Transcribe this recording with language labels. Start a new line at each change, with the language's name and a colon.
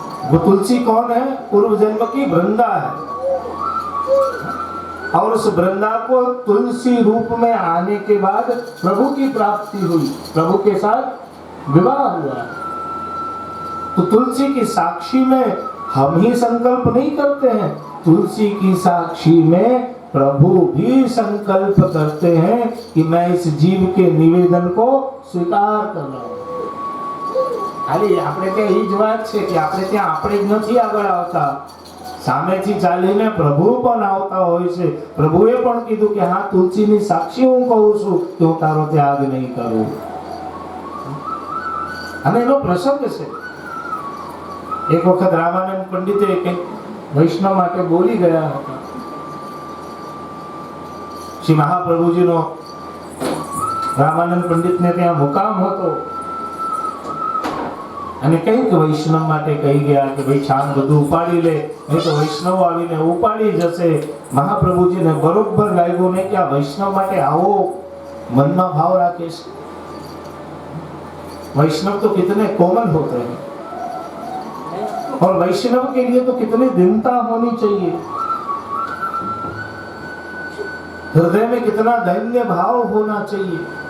Hindi: वो तुलसी कौन है? पूर्व जन्म की वृंदा है। और उस वृंदा को तुलसी रूप में आने के बाद प्रभु की प्राप्ति हुई, प्रभु के साथ विवाह हुआ। तो तुलसी की साक्षी में हम ही संकल्प नहीं करते हैं, तुलसी की साक्षी में प्रभु भी संकल्प करते हैं कि मैं इस जीव के निवेदन को स्वीकार कर रहा हूं।
Gujarati: खाली આપણે ત્યાં એ જ વાત છે કે આપણે ત્યાં આપણે જ નથી આગળ આવતા, સામેથી ચાલીને પ્રભુ પણ આવતા હોય છે। પ્રભુએ પણ કીધું કે હા તુલસીની સાક્ષી હું કહું છું કે હું તારો ત્યાગ નહીં કરું। અને એનો પ્રસંગ છે। એક વખત રામાનંદ પંડિતે કંઈક વૈષ્ણવ માટે બોલી ગયા હતા। શ્રી મહાપ્રભુજીનો રામાનંદ પંડિતને ત્યાં મુકામ હતો અને કંઈક વૈષ્ણવ માટે કહી ગયા કે ભાઈ છાન બધું ઉપાડી લે, નહીં તો વૈષ્ણવ આવીને ઉપાડી જશે. મહાપ્રભુજીને બરોબર લાગ્યું નહીં કે આ વૈષ્ણવ માટે આવો મનમાં ભાવ રાખે છે.
Hindi: वैष्णव तो कितने कोमल होते हैं और वैष्णव के लिए तो कितनी दीनता होनी चाहिए, हृदय में कितना दैन्य भाव होना चाहिए.